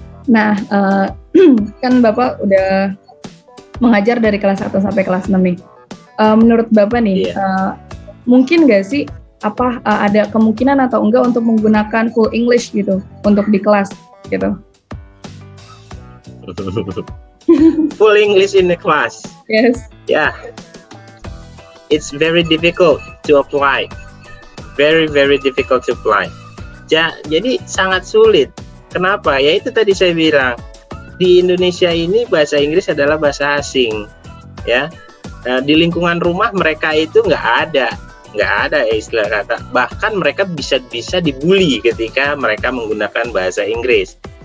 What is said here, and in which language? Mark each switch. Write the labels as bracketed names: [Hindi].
[Indonesian] Nah, kan Bapak udah mengajar dari kelas 1 sampai kelas 6 nih. Menurut Bapak nih, mungkin nggak sih ada kemungkinan atau enggak untuk menggunakan full English gitu untuk di kelas gitu. [English] Full English in the class. Yes. Yeah, it's very difficult to apply. Very difficult to apply. [Indonesian] Jadi sangat sulit. Kenapa? Ya itu tadi saya bilang, di Indonesia ini bahasa Inggris adalah bahasa asing, ya. Di lingkungan rumah mereka itu nggak ada istilah kata. Bahkan mereka bisa dibully ketika mereka menggunakan bahasa Inggris.